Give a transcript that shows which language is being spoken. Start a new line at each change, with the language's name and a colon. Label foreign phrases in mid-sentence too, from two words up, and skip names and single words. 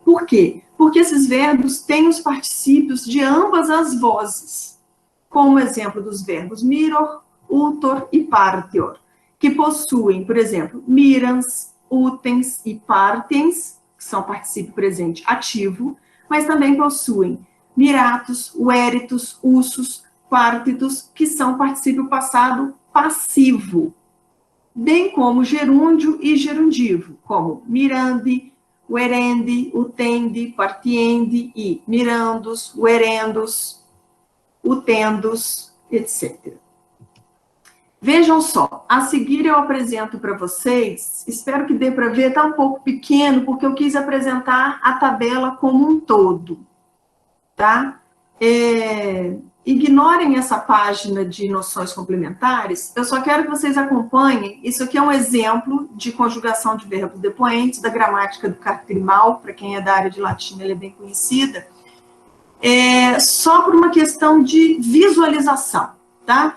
Portuguese: Por quê? Porque esses verbos têm os particípios de ambas as vozes, como exemplo dos verbos
Latin: miror, utor
Portuguese: e partior, que possuem, por exemplo,
Latin: mirans, utens
Portuguese: e partens, que são particípio presente ativo, mas também possuem
Latin: miratus, ueritus, ussus, partitus,
Portuguese: que são particípio passado passivo, bem como gerúndio e gerundivo, como
Latin: mirandi, uerendi, utendi, partiendi
Portuguese: e
Latin: mirandus, uerendos, utendos,
Portuguese: etc. Vejam só, a seguir eu apresento para vocês, espero que dê para ver, está um pouco pequeno, porque eu quis apresentar a tabela como um todo, tá? Ignorem essa página de noções complementares, eu só quero que vocês acompanhem, isso aqui é um exemplo de conjugação de verbos depoentes, da gramática do Cartrimal, para quem é da área de latim, ela é bem conhecida, só por uma questão de visualização, tá?